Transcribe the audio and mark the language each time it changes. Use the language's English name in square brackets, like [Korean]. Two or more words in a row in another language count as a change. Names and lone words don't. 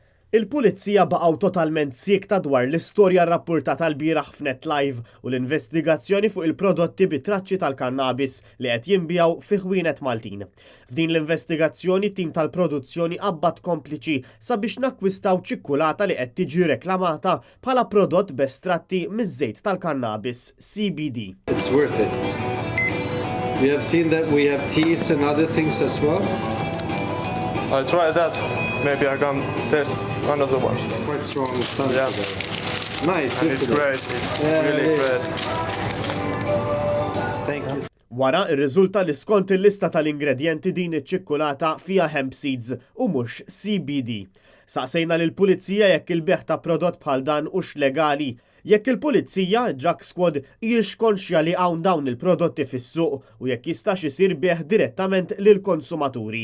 [Maltese] Il-pulizija baqgħu totalment siekta dwar l-istorja rrappurtata l-bieraħ f'NetLive u l-investigazzjoni fuq il-prodotti bit-traċċi tal-kannabis li qed jinbjaw fi ħwienet Maltin. F'din l-investigazzjoni tim tal-produzzjoni qabad kompliċi sabiex nakkwistaw ċikkulata li qed tiġi reklamata bħala prodott b'estratti miż-żejt tal-kannabis CBD. [English] It's worth it. We have seen that we have teas and other things as well. I tried that. Maybe I can test another one. Quite strong stuff. Yeah. Nice, And it's isn't it? great. It's Yeah, really it is. great. Thank you. [Maltese] Wara ir-riżulta li skont il-lista tal-ingredjenti din iċ-ċikkulata fiha [English] hemp seeds [Maltese] u mhux CBD. Saqsejna lill-pulizija jekk il-beħ ta' prodott bħal dan hux legali. Jekk il-pulizija, Drug Squad, hijiex konxja li hawn dawn il-prodotti fis-suq u jekk jistax isir beħ direttament lill-konsumaturi.